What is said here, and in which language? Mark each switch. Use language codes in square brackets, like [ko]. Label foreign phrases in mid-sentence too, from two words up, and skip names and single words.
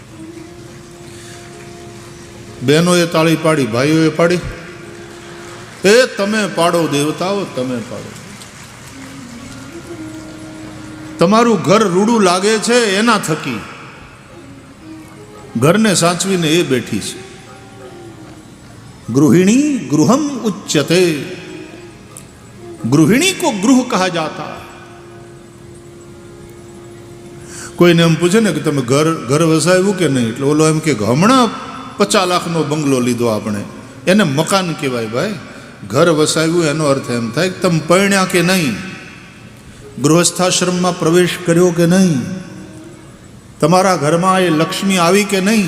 [gu] બહેનોએ તાળી પાડી, ભાઈઓએ પાડી. એ તમે પાડો દેવતાઓ, તમે પાડો. તમારું ઘર રૂડું લાગે છે એના થકી ઘરને સાચવીને એ બેઠી છે. [sa] गृहिणी गृहम उच्यते, [hi] गृहिणी को गृह कहा जाता. [gu] કોઈને એમ પૂછે ને કે તમે ઘર વસાવ્યું કે નહીં, એટલે ઓલો એમ કે હમણાં 50 લાખનો બંગલો લીધો આપણે, એને મકાન કહેવાય. ભાઈ, ઘર વસાવ્યું એનો અર્થ એમ થાય કે તમે પરણ્યા કે નહીં, ગૃહસ્થાશ્રમમાં પ્રવેશ કર્યો કે નહીં, તમારા ઘરમાં એ લક્ષ્મી આવી કે નહીં.